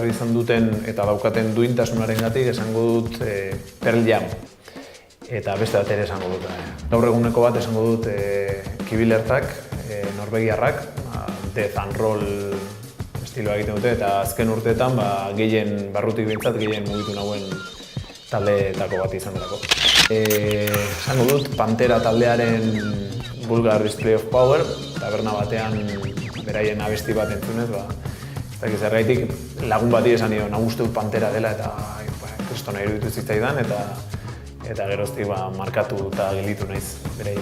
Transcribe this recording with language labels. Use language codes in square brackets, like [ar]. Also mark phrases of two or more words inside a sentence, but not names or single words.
[eu] izan duten eta daukaten duintasunarengatik esango dut Pearl Jam eta beste bat ere esango dut. Gaur eguneko bat esango dut Kibilertak, norvegiarrak, [en] death and roll [eu] estiloa egiten dute eta azken urteetan gehien barrutik bintzat gehien mugitu nauen taldeetako bat izan delako. Esango dut Pantera taldearen Vulgar Display of Power, taberna batean beraien abesti bat entzunez, ez dakiz zergaitik lagun bati esan nion, uste dut Pantera dela eta kristona iruditu zitzaidan eta geroztik markatu eta gelditu naiz beraien.